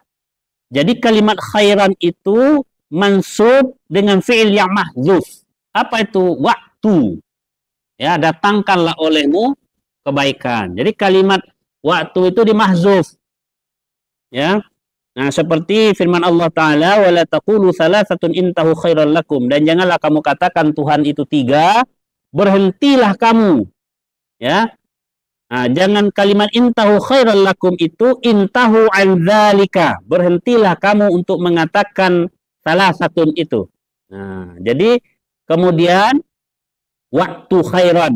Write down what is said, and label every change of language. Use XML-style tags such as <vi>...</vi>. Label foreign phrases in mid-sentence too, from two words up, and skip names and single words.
<id>Jadi kalimat khairan itu mansub dengan fi'il yang mahdzuf. Apa itu? Waktu. Ya, datangkanlah olehmu kebaikan. Jadi kalimat waktu itu dimahdzuf. Ya. Nah, seperti firman Allah Ta'ala,</id> <ar>ولا تقولوا ثلاثة انتهوا خيرا لكم,</ar> <id>dan janganlah kamu katakan Tuhan itu tiga, berhentilah kamu. Ya. Nah, jangan kalimat</id> <ar>انتهوا خيرا لكم</ar> <id>itu</id> <ar>انتهوا عن ذلك,</ar> <id>berhentilah kamu untuk mengatakan salasatun itu. Nah, jadi kemudian waktu khairan.</id>